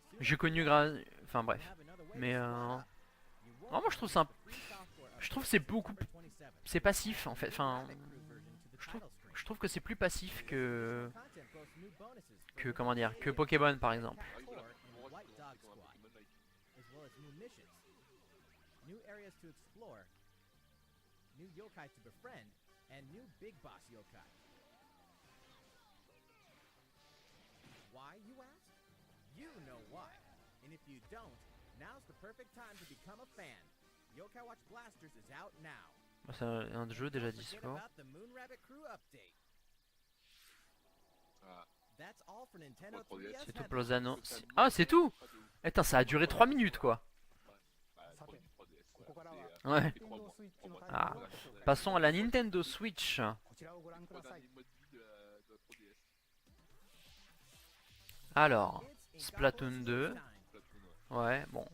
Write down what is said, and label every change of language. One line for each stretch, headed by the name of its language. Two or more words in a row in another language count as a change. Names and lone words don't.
French: J'ai connu enfin bref. Mais non, moi je trouve ça, je trouve que c'est beaucoup, c'est passif en fait. Enfin, je trouve, je trouve que c'est plus passif que comment dire, que Pokémon par exemple. Ah oui, voilà. Pour moi, c'est comme un Pokémon-like.
English: New areas to explore, new yokai to befriend, and new big boss yokai. Why, you ask? You know why. And if you don't, now's the perfect time to become a fan. Yokai Watch Blasters is out now.
French: C'est un jeu déjà
English: Don't forget
French: dispo.
English: about the Moon Rabbit Crew update. Ah, That's all for Nintendo
French: Pour 3DS. 3DS C'est tout
English: headlines.
French: pour les annonces. Ah, c'est tout. Attends, ça a duré 3 minutes quoi. Bah, c'est pour du 3DS.
Japanese: ここからは
French: Ouais.
Japanese: 任天堂スイッチのタイトルを Ah. ご紹介
French: Passons à la Nintendo Switch.
Japanese: こちらをご覧くだ
French: Trois
Japanese: さい
French: derniers modes de vie de la 3DS. Alors,
English: It's Splatoon Inkopolis 2. time.
French: Splatoon, ouais. Ouais, bon.